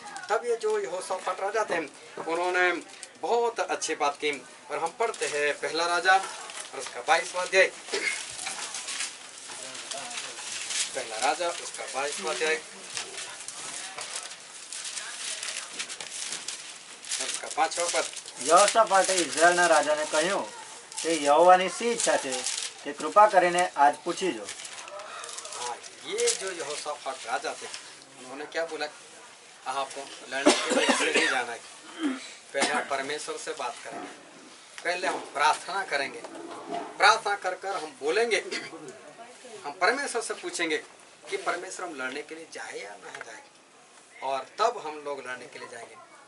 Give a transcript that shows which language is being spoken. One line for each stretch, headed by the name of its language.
Hindi: तब ये जो यहोशापात राजा थे उन्होंने बहुत अच्छी बात की। और हम पढ़ते हैं पहला राजा और उसका 22वां अध्याय, पहला राजा उसका 22वां अध्याय और उसका 5वां पद।
Gujarati: यहोशापाटे इઝરાયલના રાજાને કહ્યું કે યહોવાની શી ઈચ્છા છે તે કૃપા કરીને આજ પૂછી જો।
Hindi: हाँ, ये जो यहोशापात राजा थे उन्होंने क्या बोला, आपको लड़ने के लिए इसलिए नहीं जाना है, पहले हम परमेश्वर से बात करेंगे, पहले हम प्रार्थना करेंगे, प्रार्थना कर कर हम बोलेंगे, हम परमेश्वर से पूछेंगे कि परमेश्वर हम लड़ने के लिए जाए या ना जाए और तब हम लोग लड़ने के लिए जाएंगे।